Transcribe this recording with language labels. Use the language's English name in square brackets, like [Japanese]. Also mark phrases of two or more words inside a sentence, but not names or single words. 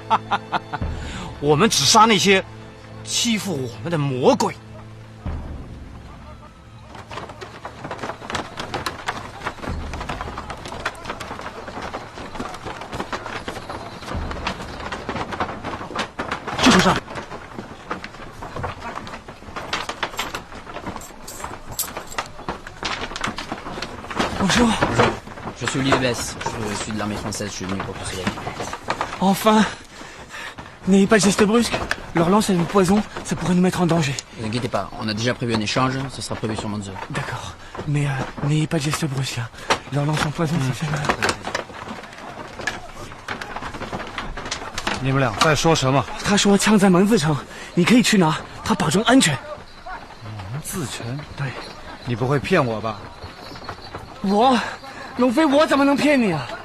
[Chinese] 我们只杀那些欺负我们的魔鬼。就是这儿。 [French] Bonjour. Je suis Olivier Bess, je suis de l'armée française, je suis venu pour le soleil. Enfin. N'ayez pas de gestes brusques. Leur lance a du poison, ça pourrait nous mettre en danger. Ne vous inquiétez pas, on a déjà prévu un échange, ce sera prévu sur Monzeux. D'accord. Mais n'ayez pas de gestes brusques là. Leur lance en poison, ça fait mal. [Chinese] 你们俩在说什么？他说枪在门字城，你可以去拿，他保证安全。门字城？对。你不会骗我吧？龙飞，我怎么能骗你啊？